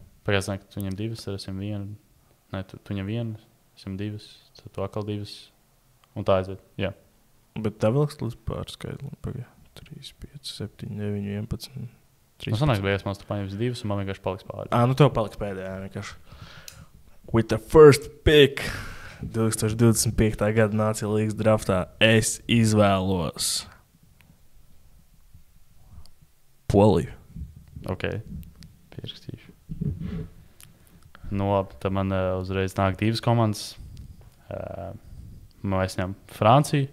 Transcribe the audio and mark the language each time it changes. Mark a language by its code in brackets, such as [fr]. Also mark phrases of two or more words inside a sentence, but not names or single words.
[lv] Pagājušajā nāk, tu ņem 2, tad es ņem 1. Nē, tu ņem 1, es ņem 2, tad tu atkal 2. Un tā aiziet, jā. Bet tā vēl līdz pārskaitlim. 3, 5, 7, 9, 11. Nu, sanāk, beigās man tu paņems 2, un man vienkārši paliks pāri. Nu tev paliks pēdējā vienkārši. [en] With the first pick 2025. [lv] Gada Nācija līgas draftā es izvēlos Poliju. Ok, pierakstīšu. Nu, labi, tad man uzreiz nāk 2 komandas. Mēs ņem Franciju.